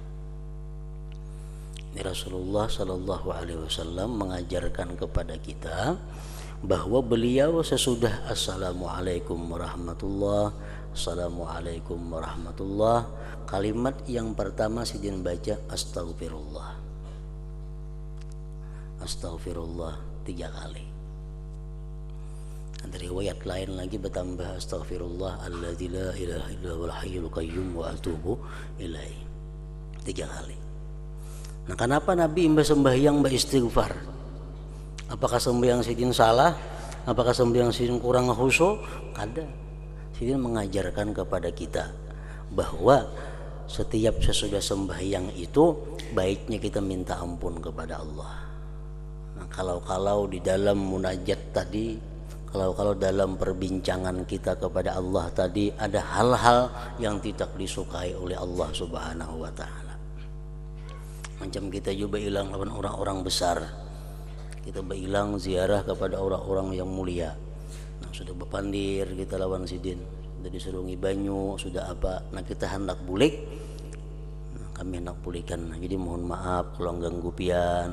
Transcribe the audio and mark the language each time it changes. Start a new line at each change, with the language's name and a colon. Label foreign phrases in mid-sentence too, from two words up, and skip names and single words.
Indonesian: Ini Rasulullah Shallallahu Alaihi Wasallam mengajarkan kepada kita bahwa beliau sesudah
Arabic: السلام عليكم ورحمة الله، السلام عليكم ورحمة الله,
Indonesian: kalimat yang pertama sidin baca
Arabic: أستغفر الله، أستغفر الله
Indonesian: 3 kali. Ada riwayat lain lagi bertambah
Arabic: أستغفر الله الذي لا إله إلا هو الحي القيوم وأتوب إليه
Indonesian: 3 kali. Nah, kenapa Nabi sembahyang beristighfar? Apakah sembahyang sidin salah? Apakah sembahyang sidin kurang khusyuk? Kada. Sidin mengajarkan kepada kita bahwa setiap sesudah sembahyang itu baiknya kita minta ampun kepada Allah. Nah, kalau di dalam munajat tadi, kalau dalam perbincangan kita kepada Allah tadi ada hal-hal yang tidak disukai oleh Allah Subhanahu wa taala. Macam kita juga hilang lawan orang-orang besar. Kita berhilang ziarah kepada orang-orang yang mulia.
Banjar: Nah, sudah berpandir kita lawan sidin, sudah disuruh banyu, sudah apa. Nah, kita hendak bulik. Nah, kami hendak bulikan. Nah, jadi mohon maaf kalau ganggu pian.